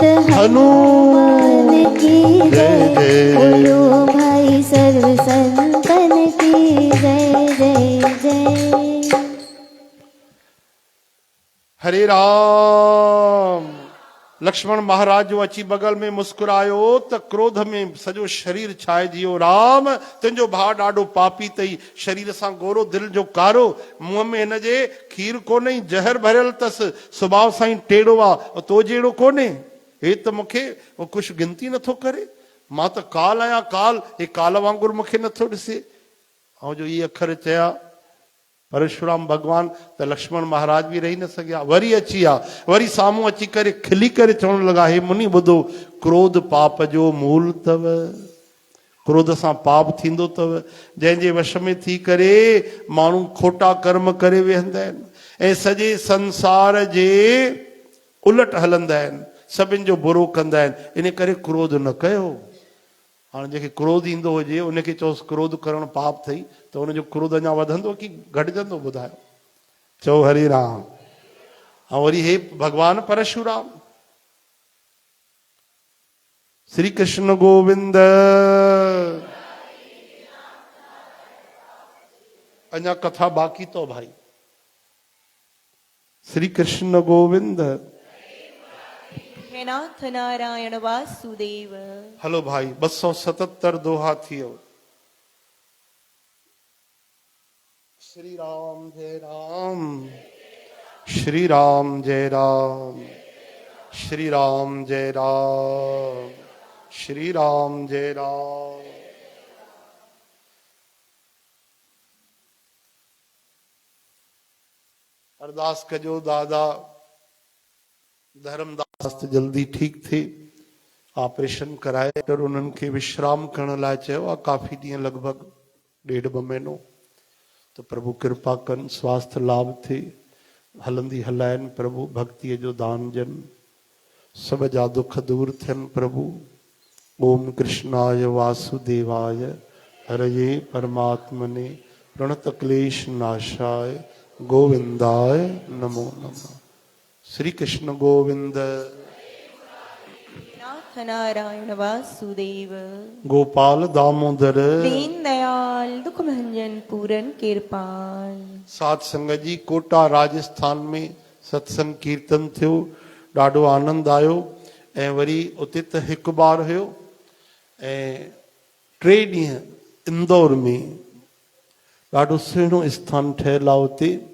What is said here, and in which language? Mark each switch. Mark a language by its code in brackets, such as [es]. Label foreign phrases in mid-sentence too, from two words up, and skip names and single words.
[hi] हनुमान की जय जय। बोलो भाई सर्व संतन की जय जय जय। हरे राम। [sd] लक्ष्मण महाराज जो अची बगल में मुस्कुरायो त क्रोध में सॼो शरीर छाइजी वियो। राम तुंहिंजो भाउ ॾाढो पापी अथई, शरीर सां गोरो दिलि जो कारो, मुंहं में हिनजे खीर कोन्हे, जहर भरियल अथसि, सुभाउ सां ई टेढ़ो आहे, तो जहिड़ो कोन्हे। हे त मूंखे कुझु गिनती नथो करे, मां त काल आहियां काल, हे काल वांगुरु मूंखे नथो ॾिसे। ऐं जो इहे अखर चया परशुराम भगवान त लक्ष्मण महाराज बि रही न सघिया, वरी अची विया, वरी साम्हूं अची करे खिली करे चवण लॻा, हे मुनि ॿुधो, क्रोध पाप जो मूल अथव, क्रोध सां पाप थींदो अथव, जंहिंजे वश में थी करे माण्हू खोटा कर्म करे वेहंदा आहिनि ऐं सॼे संसार जे उलट हलंदा आहिनि, सभिनि जो बुरो कंदा आहिनि। इन करे क्रोध न कयो। हाणे जंहिंखे क्रोध ईंदो हुजे उनखे चओसि क्रोध करणु पाप अथई, त हुनजो क्रोध अञा वधंदो की घटिजंदो, ॿुधायो? चओ हरे राम। ऐं वरी हे भगवान परशुराम, श्री कृष्ण गोविंद। अञा कथा बाक़ी तो भाई। श्री कृष्ण गोविंद। हे नाथ नारायण वासुदेव। हलो भाई 277 दोहा थियो। [sa] श्री राम जय राम, श्री राम जय राम, श्री राम जय राम, श्री राम जय राम। [sd] अरदास कजो दादा धर्मदास जल्दी ठीक थे, ऑपरेशन कराए डॉक्टर उन्हनि खे विश्राम करण लाइ चयो आहे, काफ़ी ॾींहं लॻभॻि 1.5 महीनो। तो प्रभु कृपा कन, स्वास्थ्य लाभ थे, हलंदी हलाइनि प्रभु, भक्तिअ जो दान ॾियनि, सब जा दुख दूर थियनि प्रभु। [sa] ओम कृष्णाय वासुदेवाय हरये परमात्मने प्रणत क्लेश नाशाय गोविंदाय नमो नमः। श्री कृष्ण गोविंद। नाथ नारायण वासुदेव। गोपाल दामोदर। [hi] दीन दयाल दुख भंजन पूरन कृपाल। [sd] साध संगत जी, कोटा राजस्थान में सत्संग कीर्तन थियो, ॾाढो आनंद आयो। ऐं वरी उते त हिकु बार हुयो, ऐं 3 ॾींहं इंदौर में ॾाढो सुहिणो स्थान ठहियलु आहे उते,